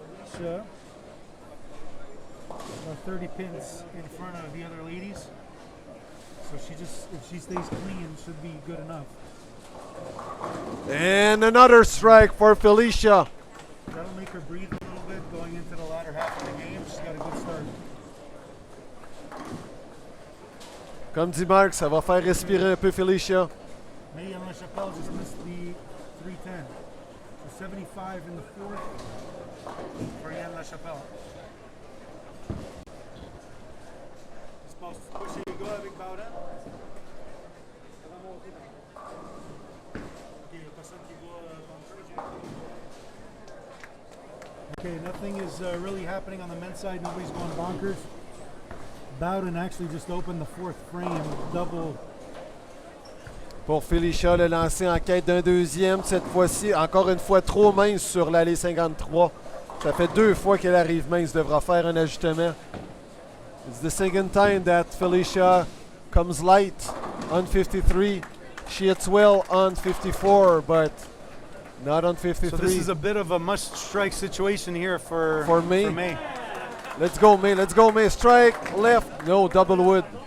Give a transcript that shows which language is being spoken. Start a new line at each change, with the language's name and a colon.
English: Felicia, about 30 pins in front of the other ladies. So if she stays clean, should be good enough. and another strike for Felicia. That'll make her breathe a little bit going into the latter half of the game. She's got a good start.
French: Comme dit Marc, ça va faire respirer un peu Felicia.
English: May and La Chapelle just missed the 310. So 75 in the fourth for Yann La Chapelle.
French: Je pense que tu vas chez les gars avec Bowden. Ok, il n'y a personne qui va bonkers.
English: Okay, nothing is really happening on the men's side. Nobody's going bonkers. Bowden actually just opened the fourth frame, double.
French: Pour Felicia, le lancer en quête d'un deuxième. Cette fois-ci, encore une fois, trop mince sur l'allée 53. Ça fait 2 fois qu'elle arrive mince. Devra faire un ajustement.
English: It's the second time that Felicia comes light on 53. She hits well on 54, but not on 53. So this is a bit of a must-strike situation here for May. Let's go, May. Let's go, May. Strike, left. No, double wood.